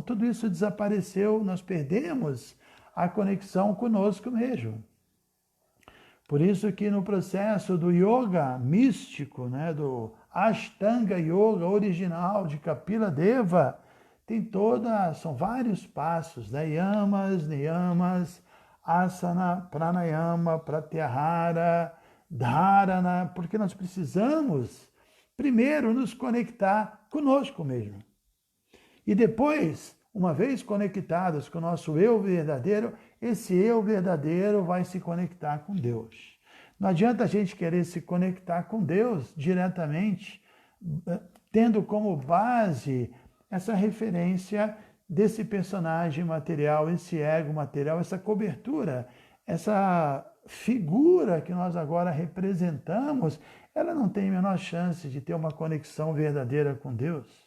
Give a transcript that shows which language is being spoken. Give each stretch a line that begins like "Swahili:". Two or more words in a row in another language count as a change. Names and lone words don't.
Portuguese: Tudo isso desapareceu, nós perdemos a conexão conosco mesmo. Por isso que no processo do yoga místico, né, do Ashtanga Yoga original de Kapila Deva, são vários passos, né,
Sanskrit: यमाः, नियमाः, आसन, प्राणायाम, प्रत्याहार, धारणा,
Portuguese: porque nós precisamos primeiro nos conectar conosco mesmo. E depois, uma vez conectados com o nosso eu verdadeiro, esse eu verdadeiro vai se conectar com Deus. Não adianta a gente querer se conectar com Deus diretamente, tendo como base essa referência desse personagem material, esse ego material, essa cobertura, essa figura que nós agora representamos, ela não tem a menor chance de ter uma conexão verdadeira com Deus.